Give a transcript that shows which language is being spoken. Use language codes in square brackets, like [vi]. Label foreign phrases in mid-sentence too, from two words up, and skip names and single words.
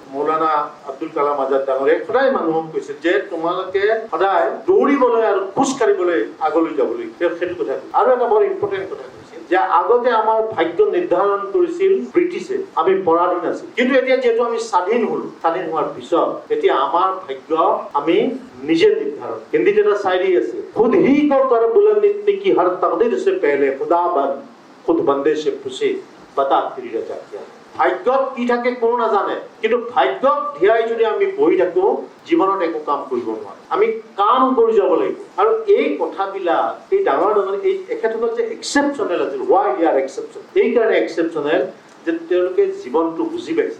[as] মৌলানা আব্দুল কালাম আজাদ ডাঙৰীয়াই সদায় মানুহক কৈছিল যে তোমালোকে সদায় দৌৰিবলৈ আৰু খোজ কাঢ়িবলৈ আগলৈ যাবলৈ, তেওঁ সেইটো কথা কৈছিল। আৰু এটা বৰ ইম্পৰ্টেণ্ট কথা কৈছিল, যে আগতে আমাৰ ভাগ্য নিৰ্ধাৰণ কৰিছিল ব্ৰিটিছে, আমি পৰাধীন আছিল। কিন্তু এতিয়া যেহেতু আমি স্বাধীন হলো, স্বাধীন হোৱাৰ পিছত এতিয়া আমাৰ ভাগ্য আমি নিজে নিৰ্ধাৰণ। হিন্দীত এটা শায়ৰী আছে, [ur] خود ہی کو کر بلندی کی ہر تقدیر سے پہلے خدا بن خود بندے سے پوچھے بتا تیری رضا کیا. [as] ভাগ্যত কি থাকে কোনো নাজানে, কিন্তু ভাগ্যক ধিয়াই যদি আমি বহি থাকো জীৱনত একো কাম কৰিব নোৱাৰো। আমি কাম কৰি যাব লাগিব। আৰু এই কথাবিলাক এই ডাঙৰ ডাঙৰ এই এখেতসকল যে এক্সেপশ্যনেল আছিল, [en] why they are exception, [as] এইকাৰণে এক্সেপশ্যনেল যে তেওঁলোকে জীৱনটো বুজি পাইছে।